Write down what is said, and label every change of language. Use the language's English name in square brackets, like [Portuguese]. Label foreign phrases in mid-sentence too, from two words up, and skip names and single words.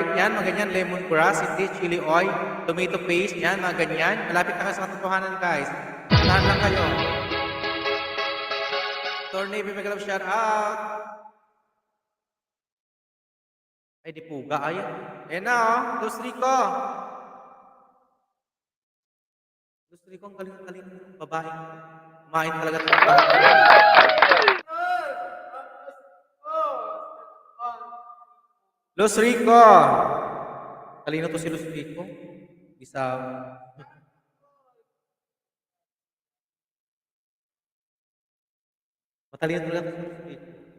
[Filipino] Yan, mga ganyan. Lemongrass, hindi [English] chili oil. Tomato paste, [Filipino] yan, mga ganyan. Malapit na kayo sa katotohanan, guys. Tahan lang kayo. [English] Tornavy, mega love shout out. [Filipino] Ay, di puga. Ayan. Ayan na, oh. Dos Rico. Dos Rico, ang galing-galing ng babae. Kumain talaga ito. Los Rico. Talino to si Los Rico. Isa. Matalino talaga to si Los Rico.